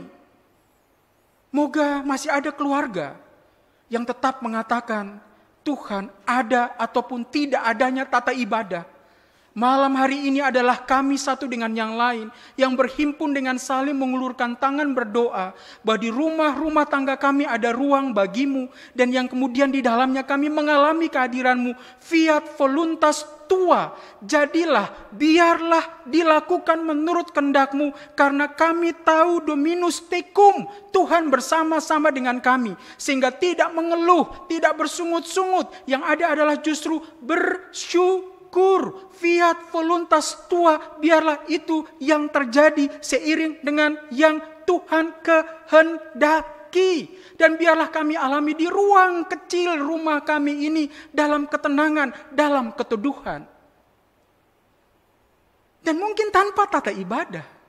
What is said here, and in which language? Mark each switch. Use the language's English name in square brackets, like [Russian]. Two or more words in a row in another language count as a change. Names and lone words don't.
[Indonesian] Moga masih ada keluarga yang tetap mengatakan Tuhan ada ataupun tidak adanya tata ibadah. Malam hari ini adalah kami satu dengan yang lain yang berhimpun dengan saling mengulurkan tangan berdoa bahwa di rumah-rumah tangga kami ada ruang bagimu, dan yang kemudian di dalamnya kami mengalami kehadiranmu. [Latin] Fiat voluntas tua, [Indonesian] jadilah, biarlah dilakukan menurut kehendakmu, karena kami tahu [Latin] Dominus tecum, [Indonesian] Tuhan bersama-sama dengan kami, sehingga tidak mengeluh, tidak bersungut-sungut, yang ada adalah justru bersyukur. [Latin] Fiat voluntas tua, [Indonesian] biarlah itu yang terjadi seiring dengan yang Tuhan kehendaki. Dan biarlah kami alami di ruang kecil rumah kami ini dalam ketenangan, dalam keteduhan. Dan mungkin tanpa tata ibadah.